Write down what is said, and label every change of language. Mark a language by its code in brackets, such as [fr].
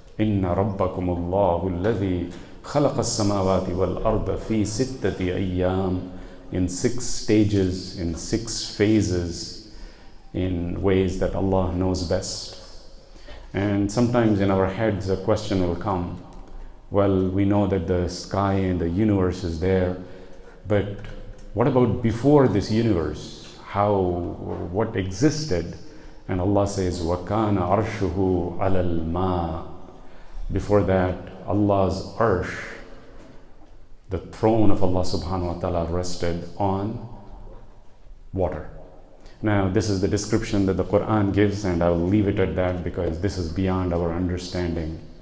[ar] Inna rabbakumullahu alladhi خلق السماوات والأرض في ستة أيام, [en] in 6 stages, in 6 phases, in ways that Allah knows best. And sometimes in our heads a question will come, well, we know that the sky and the universe is there, but what about before this universe? What existed? And Allah says, [ar] وَكَانَ عَرْشُهُ عَلَى الْمَاءِ. [en] Before that, Allah's arsh, the throne of Allah subhanahu wa ta'ala, rested on water. Now, this is the description that the Quran gives, and I will leave it at that because this is beyond our understanding.